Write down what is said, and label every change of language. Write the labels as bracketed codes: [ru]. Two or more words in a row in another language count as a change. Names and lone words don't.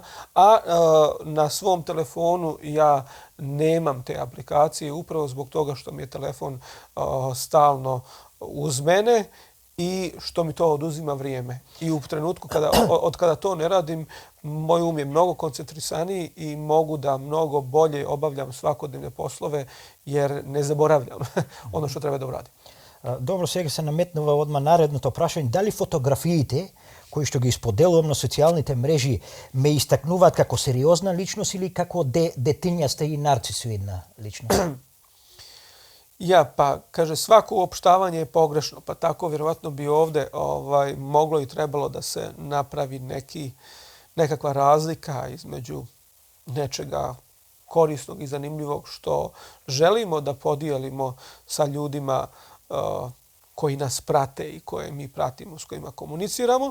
[bs] A na svom telefonu ja nemam te aplikacije upravo zbog toga što mi je telefon stalno uz mene i što mi to oduzima vrijeme. I u trenutku od kada to ne radim, moj um je mnogo koncentrisaniji i mogu da mnogo bolje obavljam svakodnevne poslove jer ne zaboravljam ono što treba da uradim. Dobro, [mk] сега се наметнува одма наредното прашање. Дали фотографиите кои што ги споделувам на социјалните мрежи ме истакнуваат како сериозна личност или како детињаста и нарцисоидна личност? [bs] Ja, pa kaže, svako uopštavanje je pogrešno, pa tako vjerovatno bi ovdje moglo i trebalo da se napravi nekakva razlika između nečega korisnog i zanimljivog što želimo da podijelimo sa ljudima koji nas prate i koje mi pratimo, s kojima komuniciramo.